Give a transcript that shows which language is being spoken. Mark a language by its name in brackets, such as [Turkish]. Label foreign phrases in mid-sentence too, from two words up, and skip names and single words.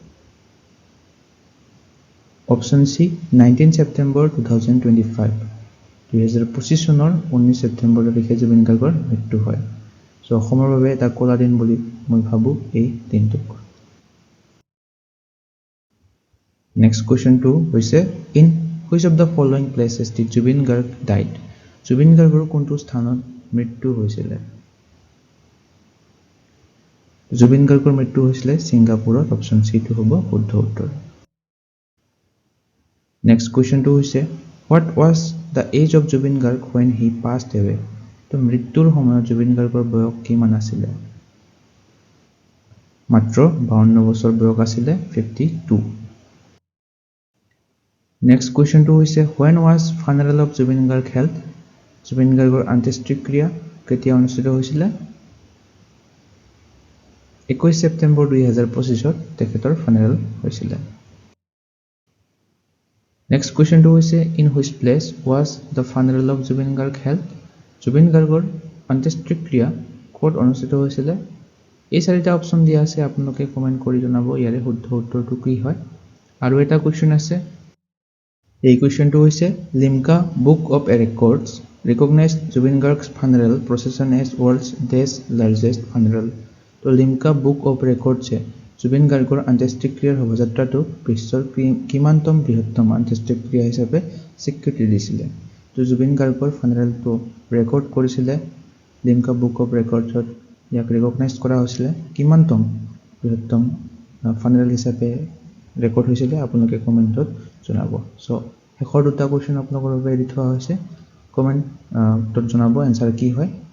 [Assamese] অপচন সি 19 সেপ্টেম্বৰ 2025 2025 চনৰ 19 সেপ্টেম্বৰ তাৰিখে জুবিন গাৰ্গৰ মৃত্যু হয় সো অসমৰ বাবে এটা কলা দিন বুলি মই ভাবো এই দিনটোক [English] next questionটো [Assamese] হৈছে [English] in which of the following places did Zubin Garg died [Assamese] জুবিন গাৰ্গৰ কোনটো স্থানত মৃত্যু হৈছিল জুবিন গাৰ্গৰ মৃত্যু হৈছিল ছিংগাপুৰত অপচন সি টু হ'ব শুদ্ধ উত্তৰ [English] next questionটো [Assamese] হৈছে [English] what was the age of জুবিন গাৰ্গ when he passed away [Assamese] তো মৃত্যুৰ সময়ত জুবিন গাৰ্গৰ বয়স কিমান আছিল মাত্ৰ 52 বছৰ বয়স আছিল 52 [English] next questionটো [Assamese] হৈছে [English] when was funeral of জুবিন গাৰ্গ held [Assamese] জুবিন গাৰ্গৰ অন্ত্যেষ্টিক্ৰিয়া কেতিয়া অনুষ্ঠিত হৈছিল 21 সেপ্টেম্বৰ 2025 ত তেখেতৰ funeral হৈছিল [English] next questionটো [Assamese] হৈছে [English] in which place was the funeral of Zubin Garg held [Assamese] জুবিন গাৰ্গৰ অন্ত্যেষ্টিক্ৰিয়া ক'ত অনুষ্ঠিত হৈছিল এই চাৰিটা অপশ্যন দিয়া আছে আপোনালোকে কমেন্ট কৰি জনাব ইয়াৰে শুদ্ধ উত্তৰটো কি হয় আৰু এটা কোৱেশ্চন আছে এই কোৱেশ্চনটো হৈছে লিমকা বুক [English] অফ ৰেকৰ্ডছ recognized Zubin Garg's funeral procession as world's largest funeral [Assamese] তো লিমকা বুক অফ ৰেকৰ্ডছে জুবিন গাৰ্গৰ অন্ত্যেষ্টিক্ৰিয়াৰ শোভাযাত্ৰাটো বিশ্বৰ কিমানতম বৃহত্তম অন্ত্যেষ্টিক্ৰিয়া হিচাপে স্বীকৃতি দিছিলে তো জুবিন গাৰ্গৰ ফানেৰেলটো ৰেকৰ্ড কৰিছিলে লিমকা বুক অফ ৰেকৰ্ডছত ইয়াক ৰিকগনাইজ কৰা হৈছিলে কিমানতম বৃহত্তম ফানেৰেল হিচাপে ৰেকৰ্ড হৈছিলে আপোনালোকে কমেন্টত জনাব সো শেষৰ দুটা কোৱেশ্চন আপোনালোকৰ বাবে এৰি থোৱা হৈছে কমেন্টত জনাব এনসাৰ কি হয়